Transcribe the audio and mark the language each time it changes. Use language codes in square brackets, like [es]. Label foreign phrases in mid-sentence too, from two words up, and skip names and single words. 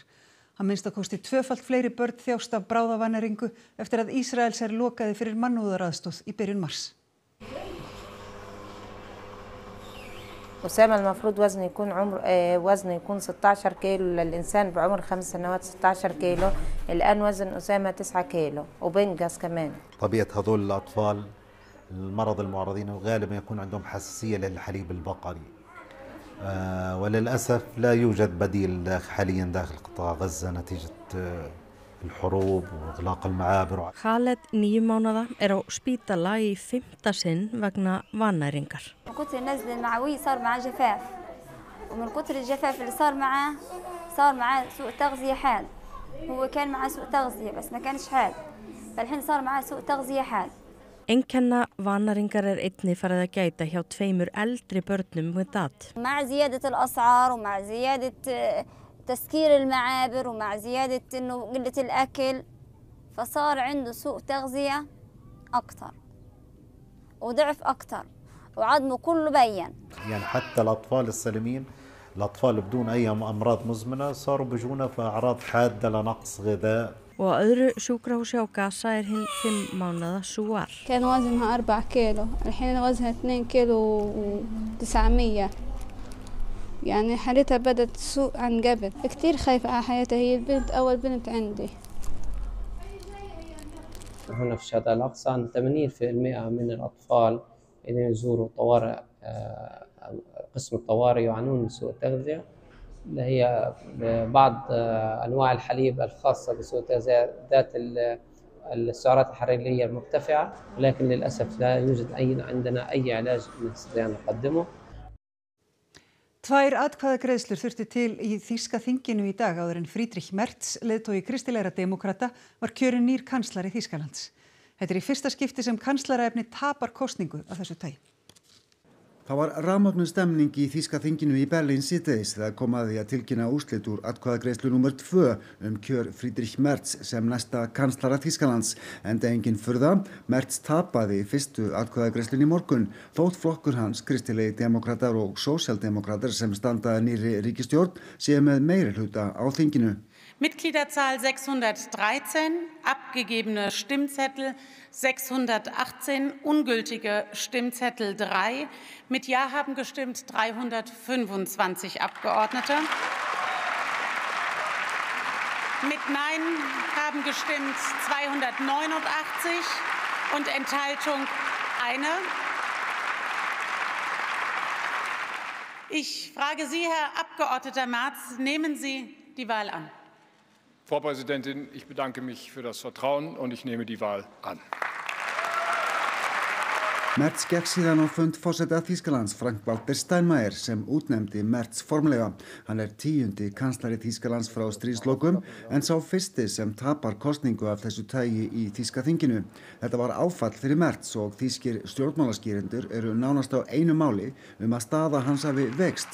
[is] Að minnsta kosti tvöfalt fleiri börn þjást af bráðavannæringu eftir að Ísraelsher lokaði fyrir mannúðaraðstoð í byrjun mars. [ar] أسامة المفروض وزنه يكون 16 كيلو للإنسان بعمر 5 سنوات 16 كيلو. الآن وزن أسامة 9 كيلو وبنقص كمان. طبيعة هذول الأطفال المرض المعرضين غالبا يكون عندهم حساسية للحليب البقري وللأسف لا يوجد بديل حاليا داخل قطاع غزة نتيجة الحروب وإغلاق المعابر. [is] Khaled 9 mánaða á spítala í 5. sinn vegna vannæringar. [ar] من كتر النزل المعوي صار معاه جفاف ومن كتر الجفاف اللي صار معاه سوء تغذية حاد. هو كان معاه سوء تغذية بس ما كانش حاد. فالحين صار معاه سوء تغذية حاد. [is] Einkenna vannæringar einnig farið að gæta hjá 2 eldri börnum með DAT. [ar] مع زيادة الأسعار ومع زيادة تسكير المعابر ومع زيادة إنه قلة الأكل فصار عنده سوء تغذية أكثر وضعف أكثر وعظمه كله بين. يعني حتى الأطفال السليمين الأطفال بدون أي أمراض مزمنة صاروا بيجونا في أعراض حادة لنقص غذاء. [is] Og á öðru sjúkrahúsi á Gaza hinn 5 mánaða Suar. [ar] كان وزنها 4 كيلو، الحين وزنها 2 كيلو و900. يعني حالتها بدت تسوء عن قبل. كتير خايفة على حياتها، هي البنت أول بنت عندي. هنا في الشهداء الأقصى 80% من الأطفال الذين يزوروا طوارئ قسم الطوارئ يعانون من سوء التغذية اللي هي بعض أنواع الحليب الخاصة بسوء التغذية ذات السعرات الحرارية المرتفعة، ولكن للأسف لا يوجد عندنا أي علاج نستطيع أن نقدمه. [is] 2 atkvæðagreiðslur þurfti til í þýska þinginu í dag áður en Friedrich Merz, leiðtogi kristilegra demókrata, var kjörinn nýr kanslari Þýskalands. Þetta í fyrsta skipti sem kanslaraefni tapar kosningu af þessu tagi. Það var rafmögnuð stemning í þýska þinginu í Berlín síðdegis þegar kom að því að tilkynna úrslit úr atkvæðagreiðslu númer 2 kjör Friedrich Merz sem næsta kanslara Þýskalands. Enda engin furða, Merz tapaði fyrstu atkvæðagreiðslunni í morgun, þótt flokkur hans, kristilegi demókratar og sósíaldemókratar sem standa nýrri ríkisstjórn, séu með meirihluta á þinginu. [de] Mitgliederzahl 613, abgegebene Stimmzettel 618, ungültige Stimmzettel 3. Mit Ja haben gestimmt 325 Abgeordnete. Mit Nein haben gestimmt 289 und Enthaltung 1. Ich frage Sie, Herr Abgeordneter Merz, nehmen Sie die Wahl an? Frau Präsidentin, ich bedanke mich für das Vertrauen und ich nehme die Wahl an. [is] Merz gekk síðan á fund forseta Þýskalands Frank-Walter Steinmeier sem útnefndi Merz formlega. Hann 10. kanslari Þýskalands frá stríðslokum en sá fyrsti sem tapar kosningu af þessu tagi í þýska þinginu. Þetta var áfall fyrir Merz og þýskir stjórnmálaskýrendur eru nánast á einu máli að staða hans hafi veikst.